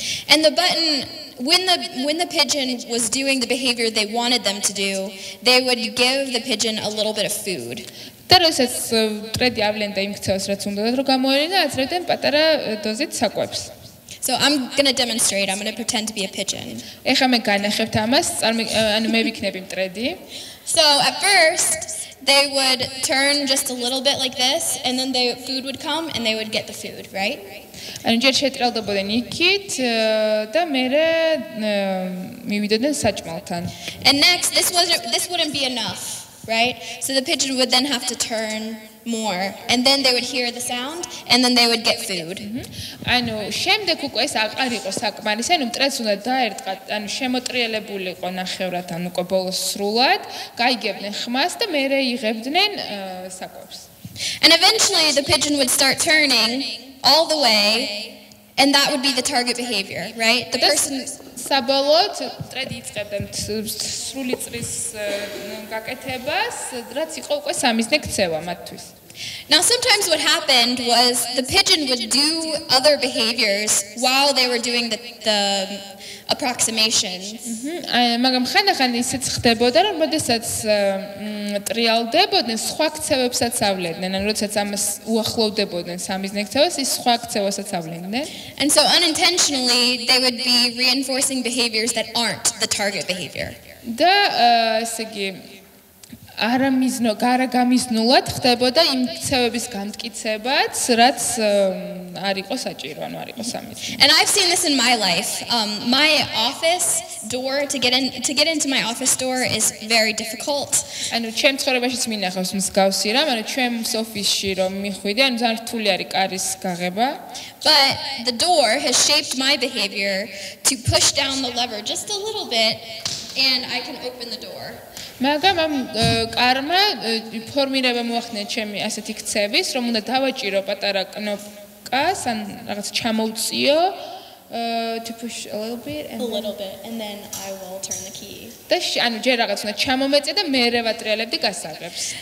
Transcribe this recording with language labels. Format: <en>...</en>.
<en>And the button, when the pigeon was doing the behavior they wanted them to do, they would give the pigeon a little bit of food.</en> <ka>და როდესაც ტრედი ავლენდა იმ ქცევას, რაც უნდა რომ გამოელინა, აწრებდნენ პატარა დოზით საკვებს.</ka> <en>So I'm going to demonstrate. I'm going to pretend to be a pigeon.</en> <ka>ეხლა მე განახებთ ამას, ანუ მე ვიქნები მტრედი.</ka> <en>So at first they would turn just a little bit like this, and then the food would come and they would get the food, right?</en> <ka>ანუ ჯერ შეტრალდებოდნენ იქით და მერე მივიდოდნენ საჭმელთან.</ka> <en>And next this wouldn't be enough, right? So the pigeon would then have to turn more, and then they would hear the sound, and then they would get food.</en> <ka>ანუ შემდეგ უკვე ეს აღარ იყო საკმარისი, ანუ მტრედს უნდა დაერტყა, ანუ შემოტრიალებულიყო ნახევრად, ანუ უკვე ბოლოს სრულად, გაიგებდნენ ხმას და მერე იღებდნენ საკვებს.</ka> <en>And eventually the pigeon would start turning all the way, and that would be the target behavior, right? The person</en> <ka>საბოლოოდ ტრედი იწყებდა სრული წრის გაკეთებას, რაც იყო უკვე სამიზნე ქცევა მათთვის.</ka> <en>Now sometimes what happened was the pigeon would do other behaviors while they were doing the approximation.</en> <ka>მაგრამ ხანდახან ისეც ხდებოდა, რომ როდესაც ტრიალდებოდნენ, სხვა ქცევებსაც ავლენდნენ, ანუ როდესაც ამას უახლოვდებოდნენ სამიზნე ქცევას, ის სხვა ქცევასაც ავლენდნენ.</ka> <en>And so unintentionally they would be reinforcing behaviors that aren't the target behavior.</en> <ka>და ესე იგი გარაგამიზნულად ხდებოდა იმ ქცევების გამტკიცებაც, რაც არ იყო საჭირო, ანუ არ იყო სამიზნე.</ka> <en>And I've seen this in my life. My office door to get into my office door is very difficult.</en> <ka>ანუ ჩემ ცხოვრებაშიც მინახავს მსგავსი რამ, ანუ ჩემს ოფისში რომ მიხვიდე, ანუ ძალიან რთული არის კარის გაღება.</ka> <en>But the door has shaped my behavior to push down the lever just a little bit, and I can open the door.</en> <ka>მაგრამ ამ კარმა ფორმირება მოახდინა ჩემი ასეთი ქცევის, რომ უნდა დავაჭირო პატარა კნოპკას, ან რაღაც ჩამოვწიო,</ka> <en>to push a little bit, and then I will turn the key.</en> <ka>და ანუ ჯერ რაღაც უნდა ჩამომეწე და მერე ვატრიალებდი გასაღებს.</ka>